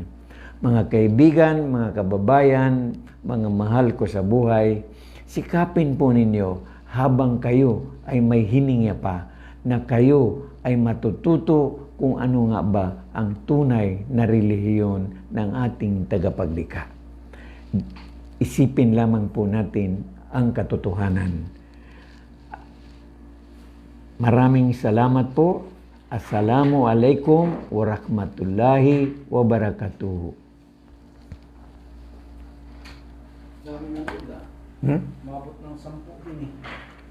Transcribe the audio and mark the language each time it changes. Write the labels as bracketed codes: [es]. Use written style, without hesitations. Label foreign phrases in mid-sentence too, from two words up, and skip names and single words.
[tl] Mga kaibigan, mga kababayan, mga mahal ko sa buhay, sikapin po ninyo habang kayo ay may hininga pa na kayo ay matututo kung ano nga ba ang tunay na relihiyon ng ating tagapaglikha. Isipin lamang po natin ang katotohanan. Maraming salamat po. [ar] السلام عليكم ورحمة الله وبركاته. [tl] Dami ng uda. Mabot ng 10 din eh.